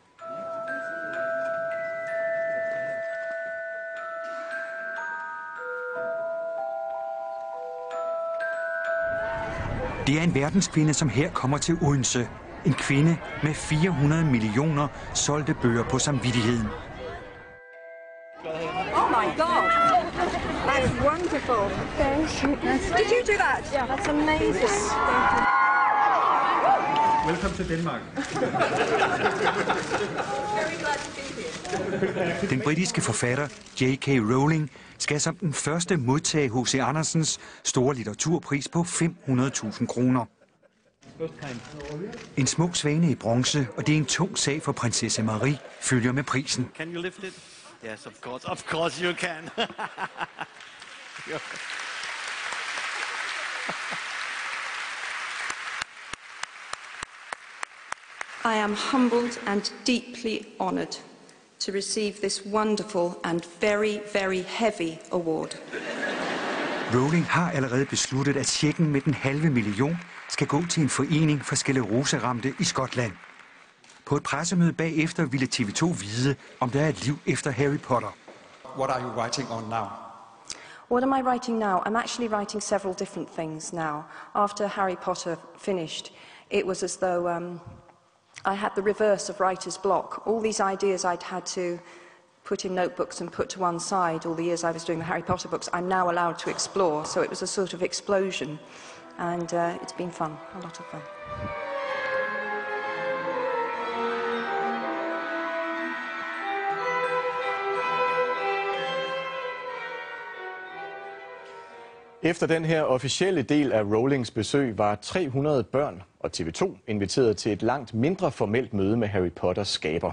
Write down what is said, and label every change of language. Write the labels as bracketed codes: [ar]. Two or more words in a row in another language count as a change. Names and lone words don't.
[da] Det er en verdenskvinde, som her kommer til Odense. En kvinde med 400 millioner solgte bøger på samvittigheden. [en] Oh my God! That's wonderful. Thank you. Did you do that? Yeah, that's amazing. Welcome to Denmark. Very glad to be here. [da] Den britiske forfatter J.K. Rowling skal som den første modtage H.C. Andersens store litteraturpris på 500.000 kroner. En smuk svane i bronze, og det er en tung sag for prinsesse Marie, følger med prisen. [en] Can you lift it? Yes, of course you can. I am humbled and deeply honored to receive this wonderful and very, very heavy award. [da] Rowling har allerede besluttet, at checken med den $500.000 skal gå til en forening for skleroseramte i Skotland. På et pressemøde bagefter ville TV2 vide, om der er et liv efter Harry Potter. [en] What are you writing on now? What am I writing now? I'm actually writing several different things now. After Harry Potter finished, it was as though I had the reverse of writer's block. All these ideas I'd had to put in notebooks and put to one side all the years I was doing the Harry Potter books, I'm now allowed to explore. So it was a sort of explosion, and it's been fun, a lot of fun. [da] Efter den her officielle del af Rowlings besøg var 300 børn og TV2 inviteret til et langt mindre formelt møde med Harry Potters skaber.